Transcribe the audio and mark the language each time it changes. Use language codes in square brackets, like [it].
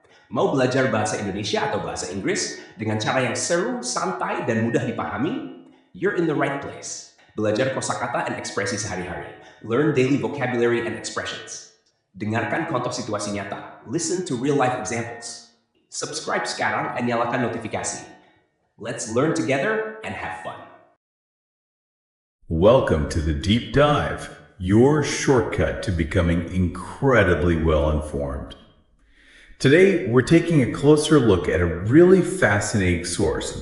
[id] Mau belajar bahasa Indonesia atau bahasa Inggris dengan cara yang seru, santai, dan mudah dipahami? [en] You're in the right place. [id] Belajar kosakata dan ekspresi sehari-hari. [en] Learn daily vocabulary and expressions. [id] Dengarkan contoh situasi nyata. [en] Listen to real-life examples. [id] Subscribe sekarang dan nyalakan notifikasi. [en] Let's learn together and have fun. Welcome to the Deep Dive, your shortcut to becoming incredibly well-informed. Today, we're taking a closer look at a really fascinating source.